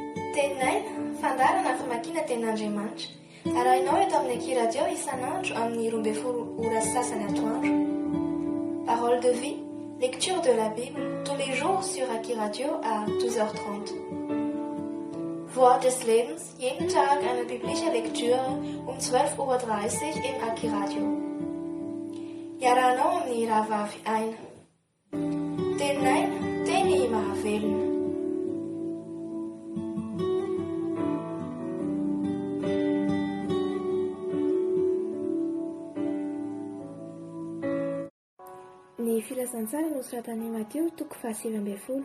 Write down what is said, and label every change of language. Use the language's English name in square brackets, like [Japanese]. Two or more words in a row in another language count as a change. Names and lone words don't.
[Malagasy] Tenaina, fandarana famakiana tenin'Andriamanitra. Arahinao eto amin'ny Eky Radio isan'andro amin'ny 12 ora sasany atoandro. [French] Parole de vie, lecture de la Bible, tous les jours sur Eky Radio à 12h30. [German] Wort des Lebens, jeden Tag eine biblische Lektüre um 12:30 Uhr im Eky Radio. [Malagasy] Iarahanao amin'ny rahavavy aina. Tenaina, teny mahavelona. Ny filazantsara nosoratan'i Mateo 7:20.